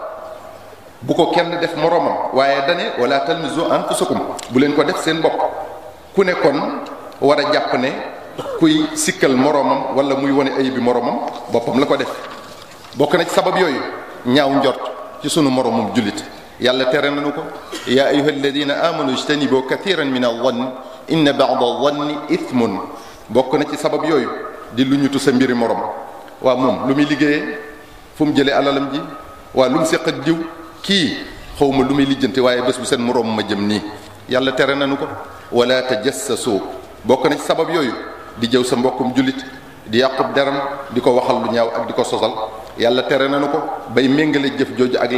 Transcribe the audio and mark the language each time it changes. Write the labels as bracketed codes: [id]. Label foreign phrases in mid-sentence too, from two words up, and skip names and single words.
[wo] bu ko kenn def moroomam waaye dane wala [ar] تلمزوا أنفسكم [wo] bu leen ko def seen bopp ku ne kon war a jàpp ne kuy sikkal moroomam wala muy wane ayibi moroomam boppam la ko def bokk na ci sabab yooyu ñaaw njort ci sunu moroomum jullit yàlla tere nañu ko [ar] يا أيها الذين آمنوا اجتنبوا كثيرا من الظن إن بعض الظن إثم [wo] bokk na ci sabab yooyu di lu ñutu sa mbiri morom waa moom lu muy liggéeyee fu mu jëlee alalam ji waa lu mu séq ak jiw kii xawma lu muy lijjanti waaye bés bu seen moroom ma jëm nii yàlla tere nañu ko [ar] ولا تجسسوا [wo] bokk na ci sabab yooyu di jëw sa mbokkum jullit di yàqub deram di ko waxal lu ñaaw ak di ko sosal yàlla tere nañu ko bay méngale jëf jooju ak